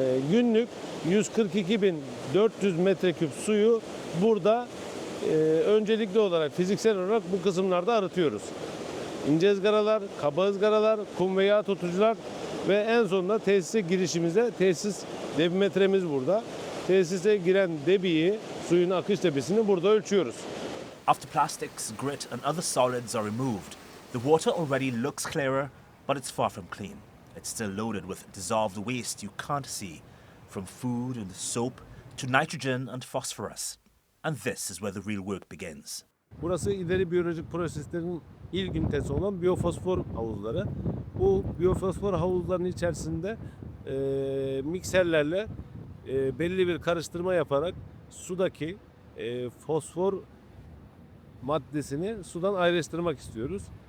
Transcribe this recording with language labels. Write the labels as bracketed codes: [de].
[tr] Günlük 142.400 metreküp suyu burada öncelikli olarak fiziksel olarak bu kısımlarda arıtıyoruz. İnce ızgaralar, kaba ızgaralar, kum ve yağ tutucular ve en sonunda tesise girişimizde tesis debimetremiz burada. Tesise giren debiyi, suyun akış debisini burada ölçüyoruz. [en] After plastics, grit and other solids are removed, the water already looks clearer, but it's far from clean. It's still loaded with dissolved waste you can't see, from food and soap to nitrogen and phosphorus. And this is where the real work begins. [tr] Burası ileri biyolojik proseslerin ilk ünitesi olan biyofosfor havuzları. Bu biyofosfor havuzlarının içerisinde mikserlerle belli bir karıştırma yaparak sudaki fosfor maddesini sudan ayrıştırmak istiyoruz.